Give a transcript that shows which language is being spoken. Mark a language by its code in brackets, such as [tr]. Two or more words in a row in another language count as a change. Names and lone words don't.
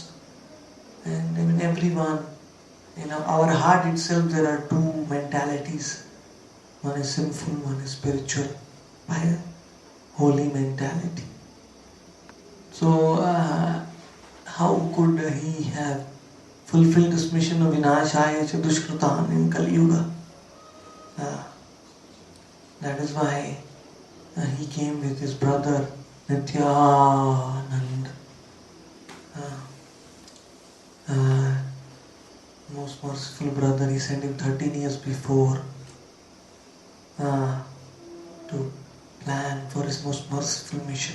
[en] And in everyone, in our heart itself, there are two mentalities. One is sinful, one is spiritual, by a holy mentality. So, how could he have fulfilled this mission of [sa] विनाशाय च दुष्कृताम् [en] in Kali Yuga? That is why he came with his brother Nityananda. Most merciful brother, he sent him 13 years before to plan for his most merciful mission.